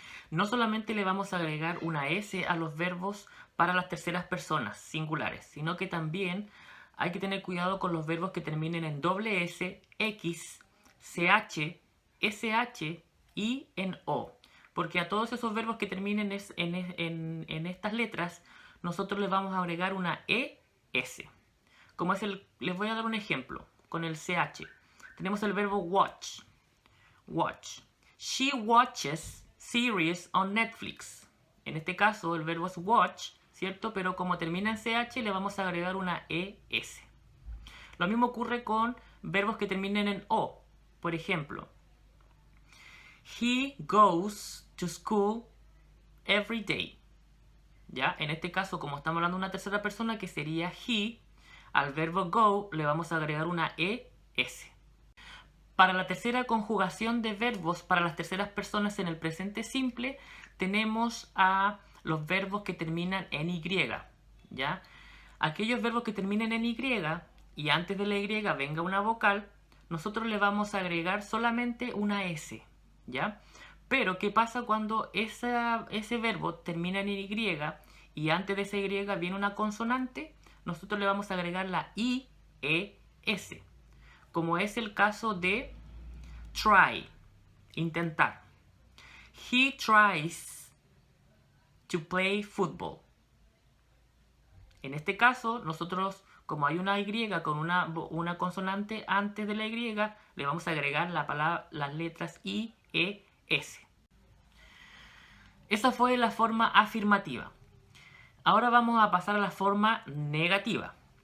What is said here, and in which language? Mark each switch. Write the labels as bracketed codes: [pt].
[es] No solamente le vamos a agregar una S a los verbos para las terceras personas singulares, sino que también hay que tener cuidado con los verbos que terminen en doble S, X, CH, SH y en O. Porque a todos esos verbos que terminen en estas letras, nosotros les vamos a agregar una ES. Como es les voy a dar un ejemplo con el CH. Tenemos el verbo watch. Watch. [en] She watches series on Netflix. [es] En este caso el verbo es watch, ¿cierto? Pero como termina en CH le vamos a agregar una ES. Lo mismo ocurre con verbos que terminen en O. Por ejemplo, [en] he goes to school every day. [es] ¿Ya? En este caso, como estamos hablando de una tercera persona, que sería he, al verbo go le vamos a agregar una ES. Para la tercera conjugación de verbos para las terceras personas en el presente simple, tenemos a los verbos que terminan en Y, ¿ya? Aquellos verbos que terminen en Y y antes de la Y venga una vocal, nosotros le vamos a agregar solamente una S, ¿ya? Pero, ¿qué pasa cuando ese verbo termina en Y y antes de esa Y viene una consonante? Nosotros le vamos a agregar la IES. Como es el caso de try, intentar. [en] He tries to play football. [es] En este caso, nosotros, como hay una Y con una consonante antes de la Y, le vamos a agregar las letras I, E, S. Esa fue la forma afirmativa. Ahora vamos a pasar a la forma negativa.